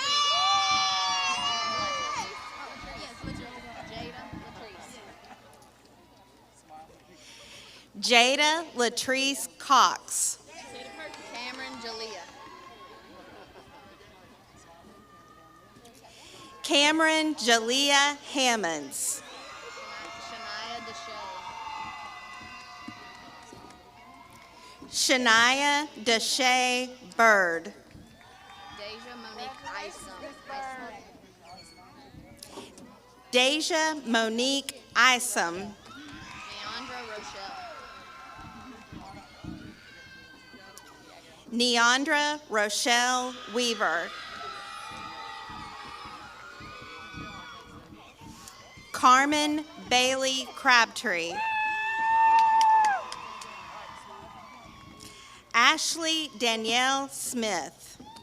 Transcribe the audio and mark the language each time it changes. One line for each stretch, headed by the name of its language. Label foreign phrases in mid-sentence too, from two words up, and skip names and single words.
English: Jada Latrice Cox. Cameron Jalea. Cameron Jalea Hammonds. Shania Deshay Bird. Deja Monique Isom. Deja Monique Isom. Neandra Rochelle. Neandra Rochelle Weaver. Carmen Bailey Crabtree. Ashley Danielle Smith.